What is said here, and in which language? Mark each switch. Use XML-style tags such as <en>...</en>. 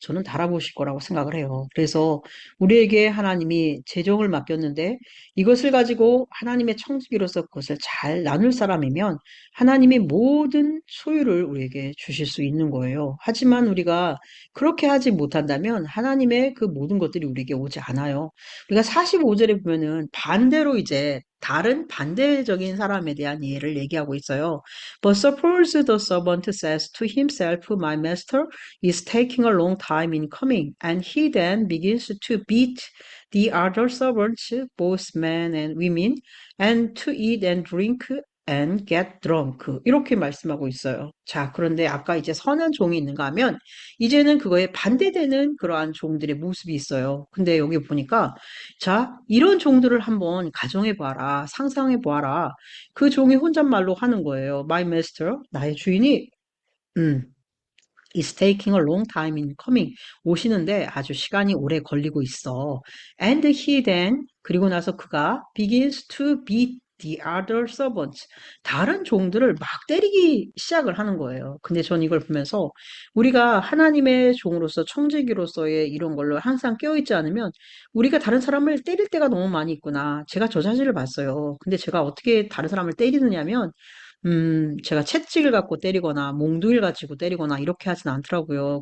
<ko>저는 달아보실 거라고 생각을 해요. 그래서 우리에게 하나님이 재정을 맡겼는데 이것을 가지고 하나님의 청지기로서 그것을 잘 나눌 사람이면 하나님이 모든 소유를 우리에게 주실 수 있는 거예요. 하지만 우리가 그렇게 하지 못한다면 하나님의 그 모든 것들이 우리에게 오지 않아요. 우리가 45절에 보면은 반대로 이제 다른 반대적인 사람에 대한 예를 얘기하고 있어요.</ko> <en>But suppose the servant says to himself, My master is taking a long time in coming, and he then begins to beat the other servants, both men and women, and to eat and drink and get drunk.</en> <ko>이렇게 말씀하고 있어요. 자, 그런데 아까 이제 선한 종이 있는가 하면, 이제는 그거에 반대되는 그러한 종들의 모습이 있어요. 근데 여기 보니까, 자, 이런 종들을 한번 가정해 보아라, 상상해 보아라. 그 종이 혼잣말로 하는 거예요.</ko> <en>My master,</en> <ko>나의 주인이, 음,</ko> <en>is taking a long time in coming.</en> <ko>오시는데 아주 시간이 오래 걸리고 있어.</ko> <en>And he then,</en> <ko>그리고 나서 그가</ko> <en>begins to beat the other servants.</en> <ko>다른 종들을 막 때리기 시작을 하는 거예요. 근데 전 이걸 보면서 우리가 하나님의 종으로서 청지기로서의 이런 걸로 항상 깨어있지 않으면 우리가 다른 사람을 때릴 때가 너무 많이 있구나. 제가 저 자신을 봤어요. 근데 제가 어떻게 다른 사람을 때리느냐면 제가 채찍을 갖고 때리거나 몽둥이를 가지고 때리거나 이렇게 하진 않더라고요.</ko>